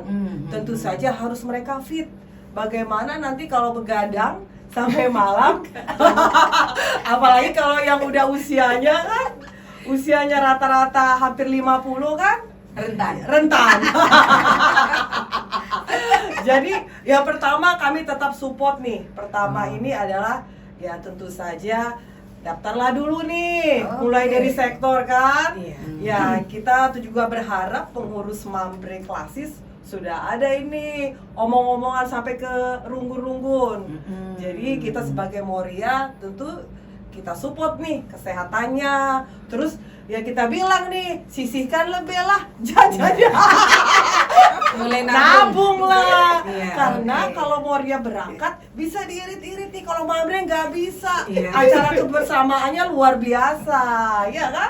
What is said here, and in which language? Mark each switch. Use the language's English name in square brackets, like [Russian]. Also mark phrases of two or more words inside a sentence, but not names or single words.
[Indonesian] Tentu saja harus mereka fit. Bagaimana nanti kalau begadang sampai malam, apalagi kalau yang udah usianya rata-rata hampir 50 kan, rentan. Jadi yang pertama kami tetap support nih. Pertama ini adalah ya tentu saja daftarlah dulu nih, mulai dari sektor kan. Ya kita tuh juga berharap pengurus Mamre klasis sudah ada ini omong-omongan sampai ke runggun-runggun. Jadi kita sebagai Moria tentu kita support nih kesehatannya. Terus ya kita bilang nih, sisihkan lebih lah jajannya. Mulai nabung lah. Karena kalau Moria berangkat bisa diirit-irit nih, kalau Mamre nggak bisa. Acara kebersamaannya luar biasa, ya kan?